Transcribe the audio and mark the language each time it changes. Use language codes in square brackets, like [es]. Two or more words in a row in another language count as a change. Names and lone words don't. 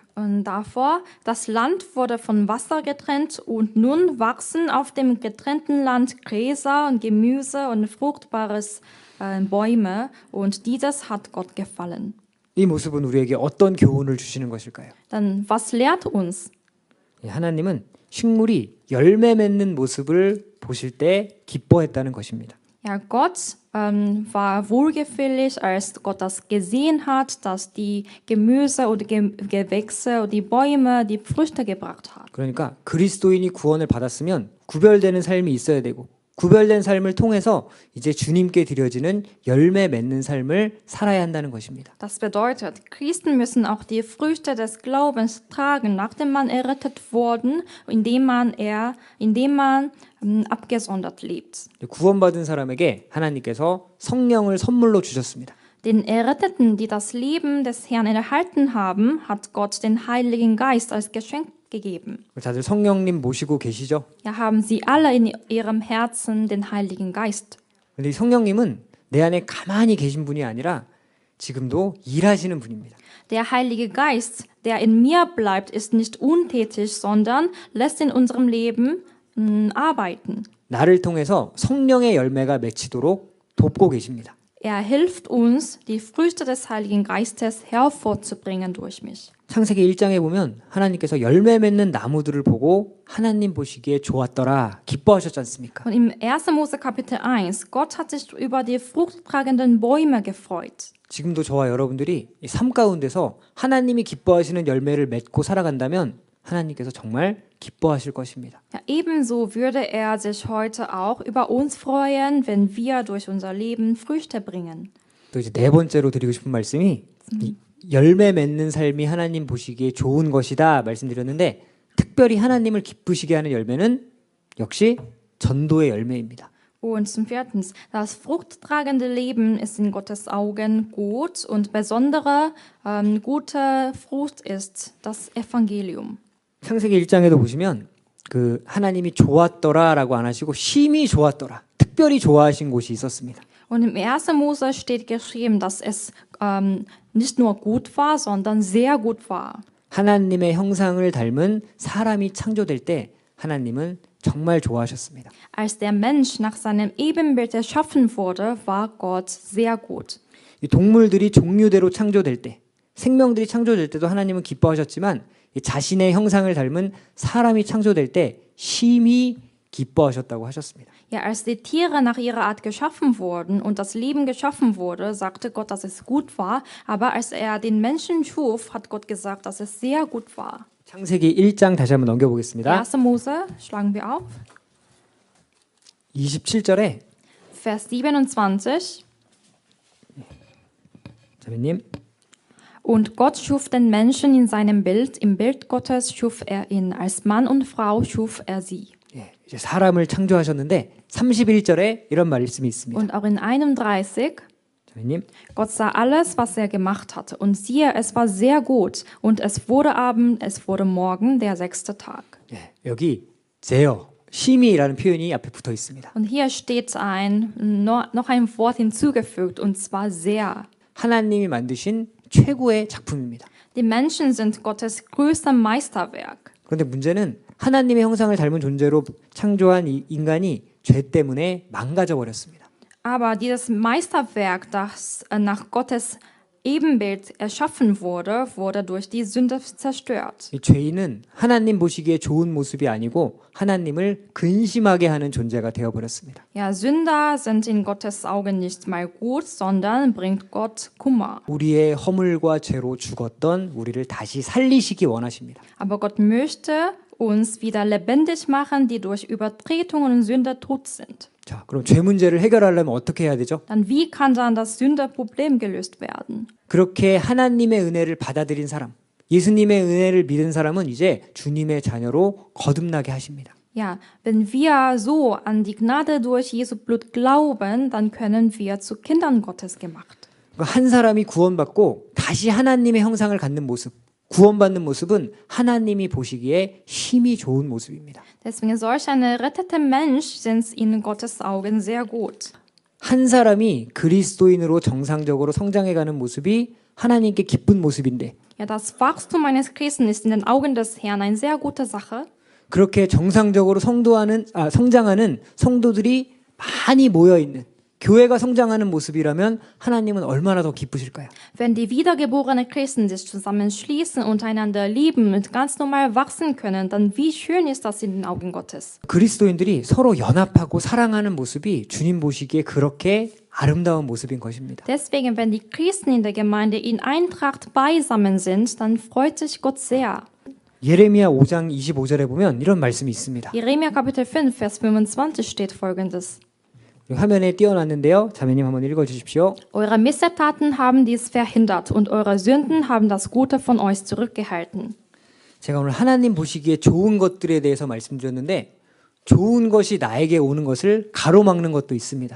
[de] Und davor, das Land wurde von Wasser getrennt und nun wachsen auf dem getrennten Land Gräser und Gemüse und fruchtbares Bäume und dieses hat Gott gefallen. [ko] 이 모습은 우리에게 어떤 교훈을 주시는 것일까요? [de] Dann was lehrt uns? [ko] 하나님은 식물이 열매 맺는 모습을 보실 때 기뻐했다는 것입니다. [de] Ja, Gott war wohlgefällig, als Gott das gesehen hat, dass die Gemüse oder Gewächse oder die Bäume die Früchte gebracht haben. [ko] 그러니까 그리스도인이 구원을 받았으면 구별되는 삶이 있어야 되고 구별된 삶을 통해서 이제 주님께 드려지는 열매 맺는 삶을 살아야 한다는 것입니다. [de] Das bedeutet, Christen müssen auch die Früchte des Glaubens tragen, nachdem man errettet worden, indem man abgesondert lebt. [ko] 구원받은 사람에게 하나님께서 성령을 선물로 주셨습니다. [de] Den Erretteten, die das Leben des Herrn erhalten haben, hat Gott den Heiligen Geist als Geschenk gegeben. [ko] 다들 성령님 모시고 계시죠? [de] Ja, haben sie alle in ihrem Herzen den Heiligen Geist. [ko] 근데 이 성령님은 내 안에 가만히 계신 분이 아니라 지금도 일하시는 분입니다. [de] Der Heilige Geist, der in mir bleibt, ist nicht untätig, sondern lässt in unserem Leben arbeiten. [ko] 나를 통해서 성령의 열매가 맺히도록 돕고 계십니다. [de] Er hilft uns, die Früchte des Heiligen Geistes hervorzubringen durch mich. [ko] 창세기 1장에 보면 하나님께서 열매 맺는 나무들을 보고 하나님 보시기에 좋았더라, 기뻐하셨지 않습니까? [de] Und im 1. Mose Kapitel 1, Gott hat sich über die fruchttragenden Bäume gefreut. [ko] 지금도 저와 여러분들이 이 삶 가운데서 하나님이 기뻐하시는 열매를 맺고 살아간다면 하나님께서 정말 기뻐하실 것입니다. [de] Ja, ebenso würde er sich heute auch über uns freuen, wenn wir durch unser Leben Früchte bringen. [ko] 또 이제 네 번째로 드리고 싶은 말씀이 이 열매 맺는 삶이 하나님 보시기에 좋은 것이다 말씀드렸는데 특별히 하나님을 기쁘시게 하는 열매는 역시 전도의 열매입니다. [de] Und zum Viertens, das fruchttragende Leben ist in Gottes Augen gut und besondere gute Frucht ist das Evangelium. [ko] 창세기 1장에도 보시면 그 하나님이 좋았더라라고 안 하시고 심히 좋았더라, 특별히 좋아하신 곳이 있었습니다. [de] Und im 1. Mose steht geschrieben, dass es nicht nur gut war, sondern sehr gut war. [ko] 하나님의 형상을 닮은 사람이 창조될 때 하나님은 정말 좋아하셨습니다. [de] Als der Mensch nach seinem Ebenbild erschaffen wurde, war Gott sehr gut. [ko] 이 동물들이 종류대로 창조될 때, 생명들이 창조될 때도 하나님은 기뻐하셨지만 이 자신의 형상을 닮은 사람이 창조될 때 심히 기뻐하셨다고 하셨습니다. [de] Ja, als die Tiere nach ihrer Art geschaffen wurden und das Leben geschaffen wurde, sagte Gott, dass es gut war. Aber als er den Menschen schuf, hat Gott gesagt, dass es sehr gut war. [ko] 창세기 1장 다시 한번 넘겨보겠습니다. [de] 1. Mose, schlagen wir auf. [ko] 27절에 [de] Vers 27. [ko] 자매님, [de] Und Gott schuf den Menschen in seinem Bild, im Bild Gottes schuf er ihn, als Mann und Frau schuf er sie. [ko] 이제 사람을 창조하셨는데 31절에 이런 말씀이 있습니다. [de] Und auch in 31, [ko] 자매님, [de] Gott sah alles, was er gemacht hatte. Und siehe, es war sehr gut. Und es wurde Abend, es wurde Morgen, der 6. Tag. [ko] 여기 제어, 심히라는 표현이 앞에 붙어 있습니다. [de] Und hier steht noch ein Wort hinzugefügt, und zwar sehr. [ko] 하나님이 만드신 최고의 작품입니다. [de] Die Menschen sind Gottes größter Meisterwerk. [ko] 그런데 문제는 하나님의 형상을 닮은 존재로 창조한 이 인간이 죄 때문에 망가져 버렸습니다. [de] Aber dieses Meisterwerk, das nach Gottes Ebenbild erschaffen wurde, wurde durch die Sünde zerstört. [ko] 이 죄인은 하나님 보시기에 좋은 모습이 아니고 하나님을 근심하게 하는 존재가 되어 버렸습니다. [de] Ja, Sünder sind in Gottes Augen nicht mal gut, sondern bringt Gott Kummer. [ko] 우리의 허물과 죄로 죽었던 우리를 다시 살리시기 원하십니다. [de] Aber Gott möchte uns wieder lebendig machen, die durch Übertretungen und Sünde tot sind. [ko] 자, 그럼 죄 문제를 해결하려면 어떻게 해야 되죠? [de] Dann wie kann dann das Sündeproblem gelöst werden? [ko] 그렇게 하나님의 은혜를 받아들인 사람, 예수님의 은혜를 믿은 사람은 이제 주님의 자녀로 거듭나게 하십니다. [de] Ja, wenn wir so an die Gnade durch Jesu Blut glauben, dann können wir zu Kindern Gottes gemacht. [ko] 그러니까 한 사람이 구원받고 다시 하나님의 형상을 갖는 모습, 구원받는 모습은 하나님이 보시기에 힘이 좋은 모습입니다. [de] Deswegen solch ein erretteter Mensch sind in Gottes Augen sehr gut. [ko] 한 사람이 그리스도인으로 정상적으로 성장해가는 모습이 하나님께 기쁜 모습인데 [de] Ja, das Wachstum eines Christen ist in den Augen des Herrn eine sehr gute Sache. [ko] 그렇게 정상적으로 성장하는 성도들이 많이 모여있는 교회가 성장하는 모습이라면 하나님은 얼마나 더 기쁘실까요? [de] Wenn die wiedergeborenen Christen sich zusammenschließen und einander lieben und ganz normal wachsen können, dann wie schön ist das in den Augen Gottes. [ko] 그리스도인들이 서로 연합하고 사랑하는 모습이 주님 보시기에 그렇게 아름다운 모습인 것입니다. [de] Deswegen, wenn die Christen in der Gemeinde in Eintracht beisammen sind, dann freut sich Gott sehr. [ko] 예레미야 5장 25절에 보면 이런 말씀이 있습니다. [de] Jeremia Kapitel 5, Vers 25 steht folgendes. [ko] 화면에 띄워놨는데요. 자매님 한번 읽어주십시오. [de] Eure Missetaten haben dies verhindert und eure Sünden haben das Gute von euch zurückgehalten. [ko] 제가 오늘 하나님 보시기에 좋은 것들에 대해서 말씀드렸는데 좋은 것이 나에게 오는 것을 가로막는 것도 있습니다.